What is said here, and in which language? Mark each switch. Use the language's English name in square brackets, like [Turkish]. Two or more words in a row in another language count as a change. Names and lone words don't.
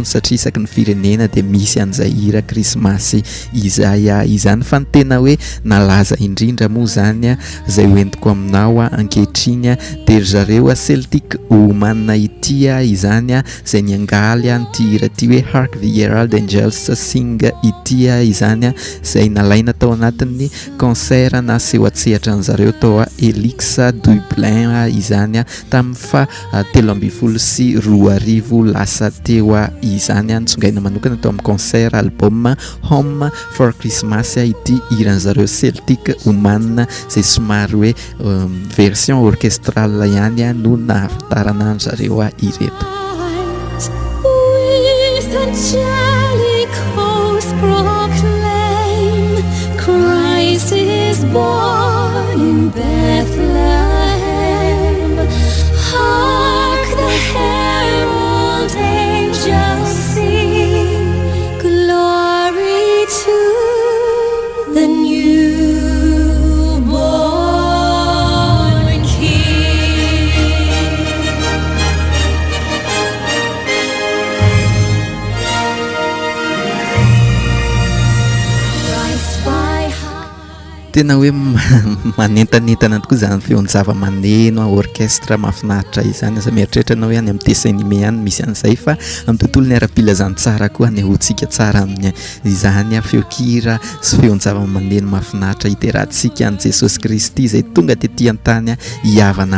[Malagasy] satria isaky ny firenena dia misy an'izay hira krismasy izay izany fa ny tena hoe nalaza indrindra moa zany izay hoentiko aminao ankehitriny dia zareo Celtic Woman ity izany izay niangaly nyity hira ty hoe Hark the Herald Angels Sing ity izany izay nalaina tao anatin'ny concert na seho atsehatra an'zareo tao Elix Dublin izany tamin'ny fa 13 lasa teo izany nitsongaina manokana tao amin'ny concert album Home for Christmas ity hiran'zareo Celtic Woman izay somary hoe [French] version orchestrale [Malagasy] ihany no nahafantarana an'zareo ireto. [English] Christ is born in Bethlehem. Hark the herald angels sing, glory to the newborn King. Christ by [Malagasy] tena hoe manentanentana tokoa zany feon-java-maneno orchestre mahafinaritra izany aza mieritreritra anao hoe any amin'ny [French] dessin animé [Malagasy] any misy an'izay fa amin'ny tontolo ny ara-pilazany tsara koa anehoantsika tsara amin'ny izany feon-kira sy feon-java-maneno mahafinaritra hiterahantsika any Jesosy Kristy izay tonga tetỳ an-tany hiavana